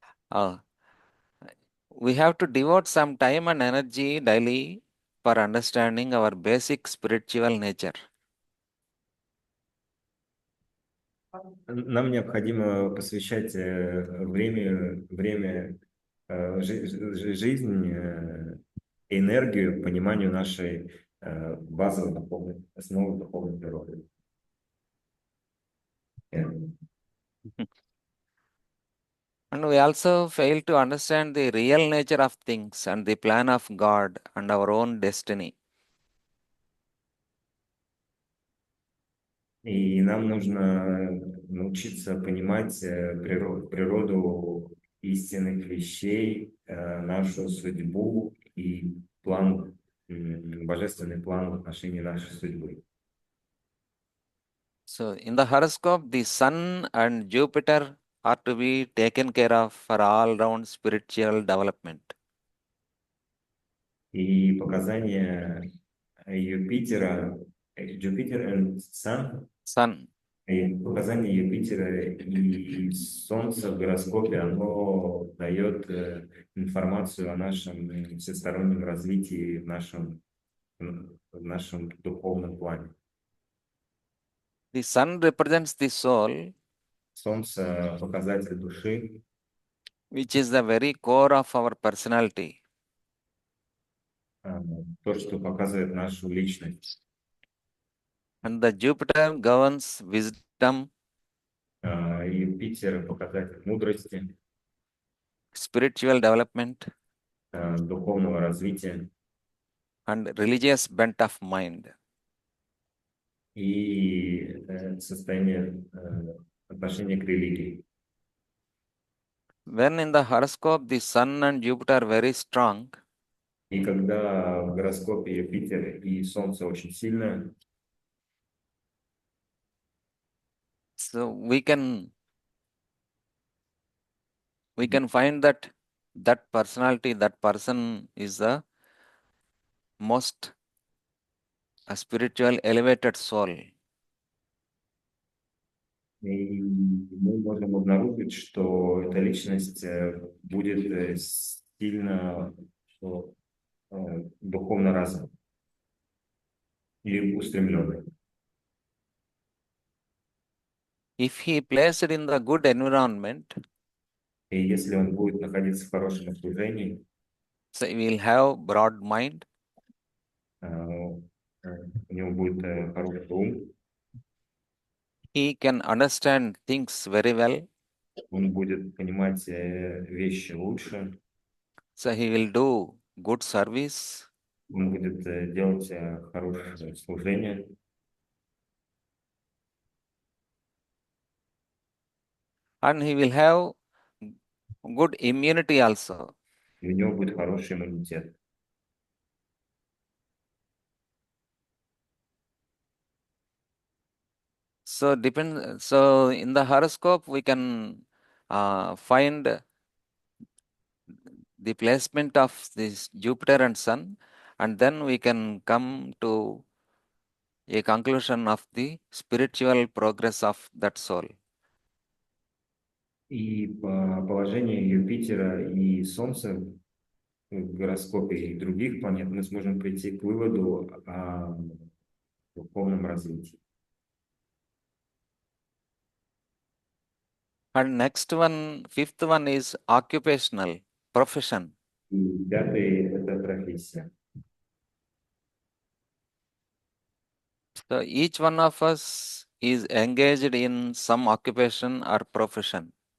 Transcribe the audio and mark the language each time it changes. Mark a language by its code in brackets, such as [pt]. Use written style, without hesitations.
[en] Uh, we have to devote some time and energy daily for understanding our basic spiritual nature. [ru] Нам необходимо посвящать время жизнь, энергию пониманию нашей базовой духовной, основы духовной природы. [en] And we also fail to understand the real nature of things and the plan of God and our own destiny. [ru] И нам нужно научиться понимать природу истинных вещей, нашу судьбу и план, божественный план в отношении нашей судьбы. [en] So, in the horoscope, the Sun and Jupiter are to be taken care of for all round spiritual development. [ru] И показания Юпитера, [en] Jupiter and Sun, Sun. [ru] и показания Юпитера и Солнца в гороскопе, оно дает информацию о нашем всестороннем развитии в нашем духовном плане. [en] The Sun represents the soul, [ru] Солнце — показатель души, [en] which is the very core of our personality. [ru] то, что показывает нашу личность. [en] And the Jupiter governs wisdom, [ru] Юпитер — показатель мудрости, [en] spiritual development, [ru] духовного развития [en] and religious bent of mind. [ru] и состояние отношения к религии. [en] When in the horoscope the Sun and Jupiter are very strong, [ru] И когда в гороскопе Юпитер и Солнце очень сильное, [en] so we can find that personality, that person is the most a spiritual elevated soul. [ru] и мы можем обнаружить, что эта личность будет сильно духовно развита и устремленной. [en] If he placed in the good environment, [ru] И если он будет находиться в хорошем окружении, [en] so he will have broad mind, [ru] у него будет хороший ум, [en] he can understand things very well, [ru] он будет понимать вещи лучше, [en] so he will do good service, [ru] он будет делать хорошее служение, [en] and he will have good immunity also. [ru] и у него будет хороший иммунитет. [en] So in the horoscope we can find the placement of this Jupiter and Sun, and then we can come to a conclusion of the spiritual progress of that soul. [ru] И по положению Юпитера и Солнца в гороскопе и других планет мы сможем прийти к выводу о духовном развитии. [en] And next one, fifth one is occupational, profession. [ru] И пятый — это профессия. [en] So each one of us is engaged in some occupation or profession.